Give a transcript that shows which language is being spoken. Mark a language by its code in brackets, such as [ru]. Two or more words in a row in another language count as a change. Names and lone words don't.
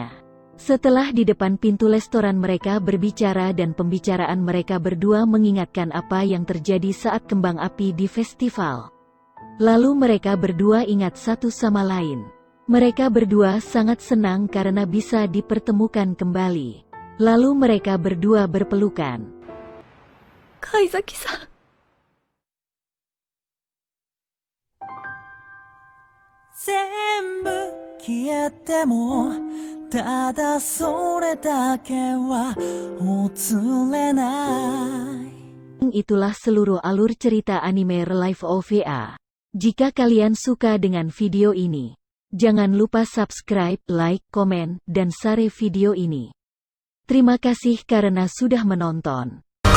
[id] Setelah di depan pintu restoran mereka berbicara dan pembicaraan mereka berdua mengingatkan apa yang terjadi saat kembang api di festival. Lalu mereka berdua ingat satu sama lain. Mereka berdua sangat senang karena bisa dipertemukan kembali. Lalu mereka berdua berpelukan. Kaizaki-san. [ja] 全部消えてもただそれだけは忘れない [id] Itulah seluruh alur cerita anime Real Life OVA. Jika kalian suka dengan video ini, jangan lupa subscribe, like, komen, dan share video ini. Terima kasih karena sudah menonton.